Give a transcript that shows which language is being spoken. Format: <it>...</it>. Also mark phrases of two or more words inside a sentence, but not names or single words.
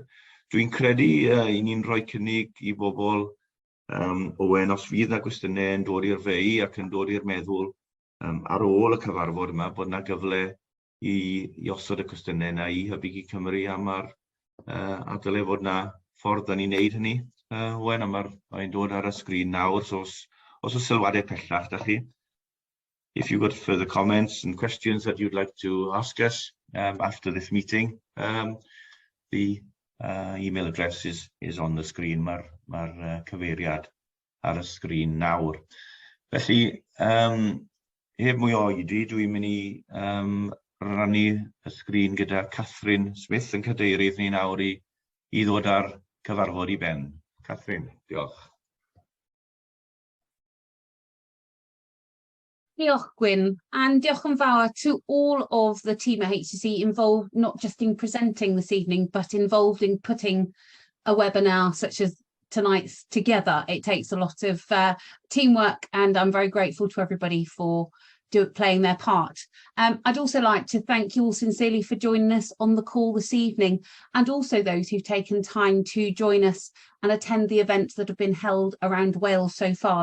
<cy>Dwi'n credu i ni'n rhoi cynnig i bobl Owen, os fydd na gwestiynau yn dod i'r fei ac yn dod i'r meddwl ar ôl y cyfarfod yma, bod na gyfle i osod y cwestiynau yna i Hybu Cymru am a dylai fod na ffordd da ni'n neud hynny. Owen, a mae'n dod ar y sgrin nawr, so os oes sylwadau pellach da chi.</cy> <en>If you've got further comments and questions that you'd like to ask us after this meeting, the email address is on the screen.</en> <cy>Mae'r cyfeiriad ar y sgrin nawr. Felly, heb mwy o oedi, dwi'n mynd i rannu y sgrin gyda Catherine Smith yn cadeirydd ni nawr i ddod ar cyfarfod i ben. Catherine, diolch.</cy> <en>Diolch, Gwyn, and</en> <cy>diolch yn fawr</cy> <en>to all of the team at HCC involved not just in presenting this evening, but involved in putting a webinar such as tonight's together. It takes a lot of teamwork, and I'm very grateful to everybody for playing their part. I'd also like to thank you all sincerely for joining us on the call this evening, and also those who've taken time to join us and attend the events that have been held around Wales so far.</en>